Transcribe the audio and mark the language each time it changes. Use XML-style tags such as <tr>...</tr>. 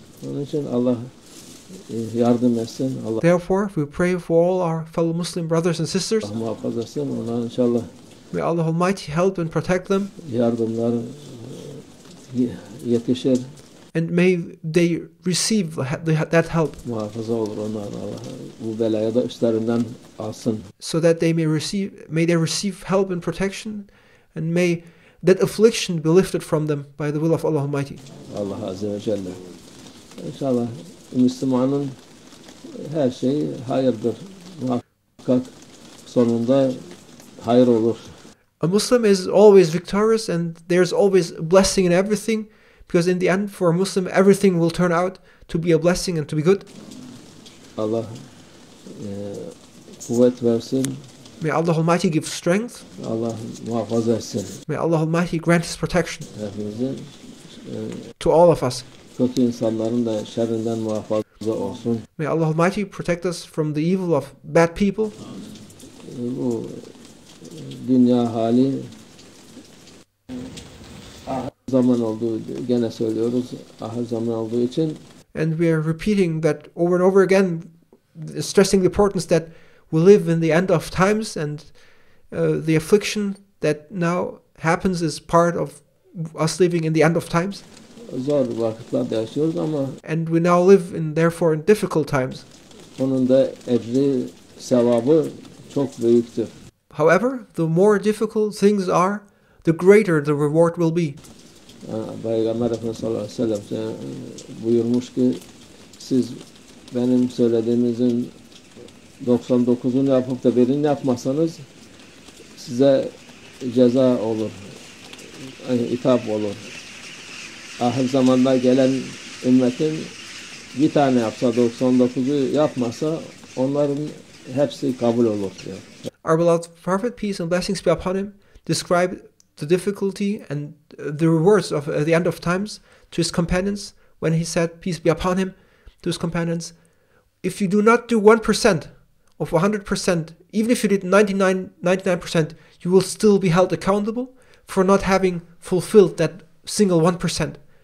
<tr>Onun için Allah yardım etsin. Allah</tr> <en>Therefore, we pray for all our fellow Muslim brothers and sisters.</en> <tr>muhafaza etsin. Onlar inşallah</tr> <en>May Allah Almighty help and protect them.</en> <tr>Yardımlar yetişir.</tr> <en>And may they receive that help.</en> <tr>Muhafaza olur onlar. Allah bu belaya da üstlerinden alsın.</tr> <en>So that they may they receive help and protection, and may that affliction be lifted from them by the will of Allah Almighty.</en> <tr>Allah Azze ve Celle. İnşallah Müslümanın her şeyi hayırdır. Muhakkak sonunda hayır olur.</tr> <en>A Muslim is always victorious, and there's always a blessing in everything, because in the end, for a Muslim, everything will turn out to be a blessing and to be good.</en> <tr>Allah kuvvet versin.</tr> <en>May Allah Almighty give strength.</en> <tr>Allah muhafaza etsin.</tr> <en>May Allah Almighty grant His protection</en> <tr>Hepimizin</tr> <en>to all of us.</en> <tr>kötü insanların da şerrinden muhafaza olsun.</tr> <en>May Allah Almighty protect us from the evil of bad people.</en> <tr>Bu dünya hali ahir zaman olduğu gene söylüyoruz. Ahir zaman olduğu için</tr> <en>And we are repeating that over and over again, stressing the importance that we live in the end of times, and the affliction that now happens is part of us living in the end of times.</en> <tr>zor vakitlerde yaşıyoruz ama</tr> <en>And we now live therefore in difficult times.</en> <tr>onun da ecri, sevabı çok büyüktür.</tr> <en>However, the more difficult things are, the greater the reward will be.</en> <tr>Peygamber Efendimiz sallallahu aleyhi ve sellem buyurmuş ki siz benim söylediğimizin 99'unu yapıp da birini yapmasanız size ceza olur, itap olur. Ahir zamanda gelen ümmetin bir tane yapsa 99'u yapmasa onların hepsi kabul olur diyor.</tr> <en>Our beloved Prophet, peace and blessings be upon him, described the difficulty and the rewards of the end of times to his companions when he said, peace be upon him, to his companions, if you do not do 1% of 100%, even if you did 99%, you will still be held accountable for not having fulfilled that single 1%.</en>